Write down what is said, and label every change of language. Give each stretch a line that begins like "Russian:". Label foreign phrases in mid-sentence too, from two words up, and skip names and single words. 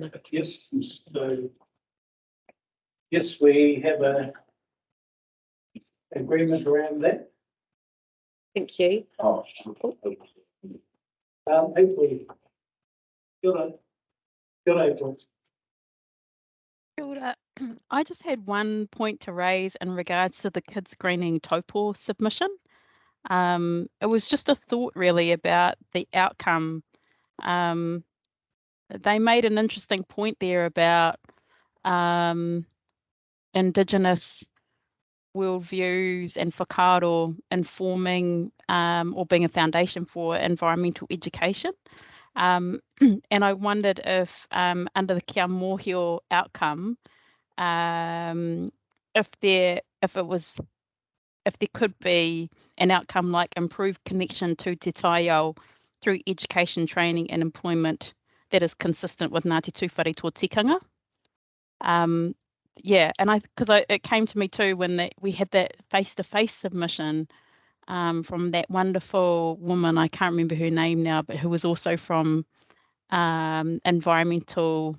English: Yes, so yes, we have a agreement around that. Thank you. Oh, Hopefully, good April.
Māori: Kia ora.
English: I just had one point to raise in regards to the kids greening taupo submission. It was just a thought really about the outcome. They made an interesting point there about Indigenous worldviews and whakaaro informing or being a foundation for environmental education. And I wondered if under the
Māori: kia mōhio
English: outcome, if there could be an outcome like improved connection to
Māori: te taiao
English: through education, training and employment that is consistent with Ngāti Tūwhare tō tikanga. Yeah, and it came to me too when we had that face-to-face submission. from that wonderful woman, I can't remember her name now, but who was also from environmental.